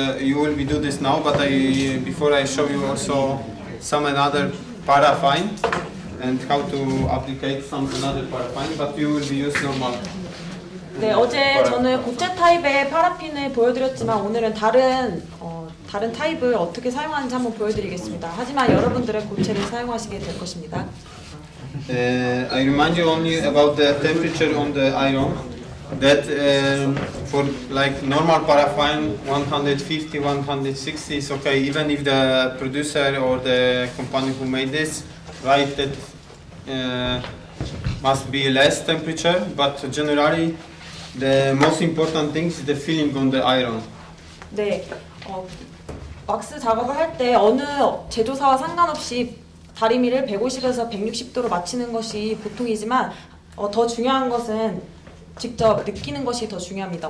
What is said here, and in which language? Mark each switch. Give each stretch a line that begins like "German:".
English: You will be do this now, but before I show you also some another paraffin and how to apply some another paraffin. But you will be use normal.
Korean: 네, 어제 저는 고체 타입의 파라핀을 보여드렸지만 오늘은 다른 타입을 어떻게 사용하는지 한번 보여드리겠습니다. 하지만 여러분들은 고체를 사용하시게 될 것입니다.
English: I remind you only about the temperature on the iron. That for like normal paraffin, 150, 160 is okay. Even if the producer or the company who made this write that must be less temperature, but generally the most important thing is the feeling on the iron.
Korean: 네, 왁스 작업을 할 때 어느 제조사와 상관없이 다리미를 150에서 160도로 맞추는 것이 보통이지만 더 중요한 것은 직접 느끼는 것이 더 중요합니다.